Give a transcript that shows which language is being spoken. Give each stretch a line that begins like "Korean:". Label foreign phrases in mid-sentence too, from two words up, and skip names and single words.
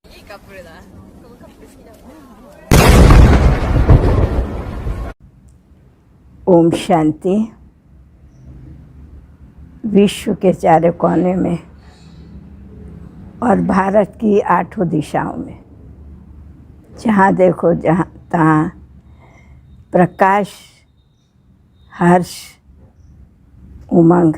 Japanese: カップルだ。このカップル好きだもん。
Hindi: ओम शांति। विश्व के चारों कोने में और भारत की 8 दिशाओं में जहाँ देखो जहाँ तहाँ प्रकाश, हर्ष, उमंग।